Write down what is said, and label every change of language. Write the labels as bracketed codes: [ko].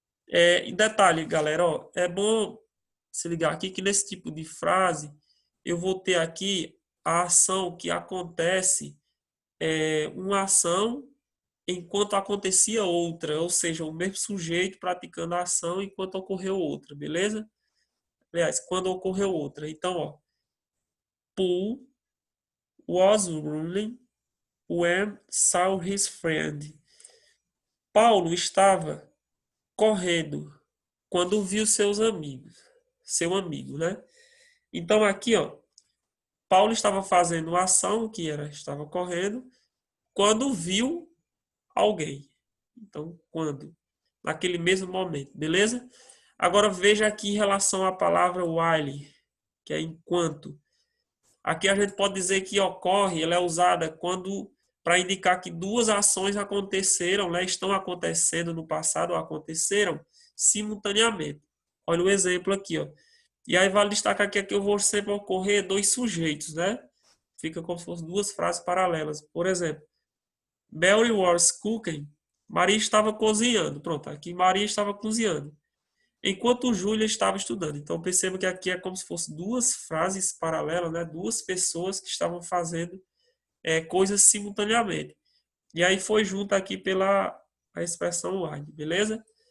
[pt] Em detalhe, galera, ó, é bom se ligar aqui que nesse tipo de frase eu vou ter aqui a ação que acontece, uma ação enquanto acontecia outra, ou seja, o mesmo sujeito praticando a ação enquanto ocorreu outra, beleza? Aliás, quando ocorreu outra. Então, ó, [en] Paul was running when saw his friend. [pt] Paulo estava correndo quando viu seus amigos. Seu amigo, né? Então, aqui, ó, Paulo estava fazendo uma ação que era, estava correndo, quando viu alguém. Então, quando? Naquele mesmo momento, beleza? Agora veja aqui em relação à palavra while, que é enquanto. Aqui a gente pode dizer que ocorre, ela é usada quando para indicar que duas ações aconteceram, né, estão acontecendo no passado ou aconteceram simultaneamente. Olha o exemplo aqui, ó. E aí vale destacar que aqui eu vou sempre ocorrer dois sujeitos, né? Fica como se fossem duas frases paralelas. Por exemplo, [en] Mary was cooking. [pt] Maria estava cozinhando. Pronto, aqui Maria estava cozinhando. Enquanto Júlia estava estudando. Então perceba que aqui é como se fossem duas frases paralelas, né? Duas pessoas que estavam fazendo coisas simultaneamente. E aí foi junto aqui pela a expressão while, beleza?